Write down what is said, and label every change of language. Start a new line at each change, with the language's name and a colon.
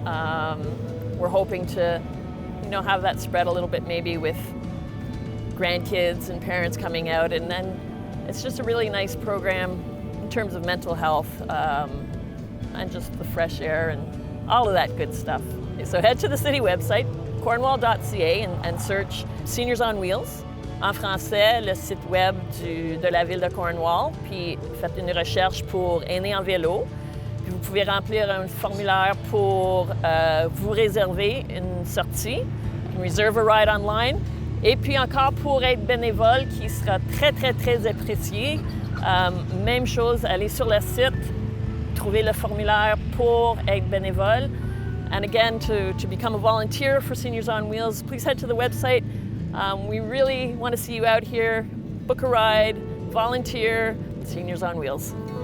English: We're hoping to have that spread a little bit maybe with grandkids and parents coming out, and then it's just a really nice program in terms of mental health and just the fresh air and all of that good stuff. So head to the city website, cornwall.ca, and search Seniors on Wheels.
French: En français, le site web de la ville de Cornwall, puis faites une recherche pour Aînés en vélo. Puis vous pouvez remplir un formulaire pour vous réserver une sortie,
English: reserve a ride online.
French: Et puis encore pour être bénévole, qui sera très, très, très apprécié. Même chose, allez sur le site, trouvez le formulaire pour être bénévole.
English: And again, to become a volunteer for Seniors on Wheels, please head to the website. We really want to see you out here. Book a ride, volunteer, Seniors on Wheels.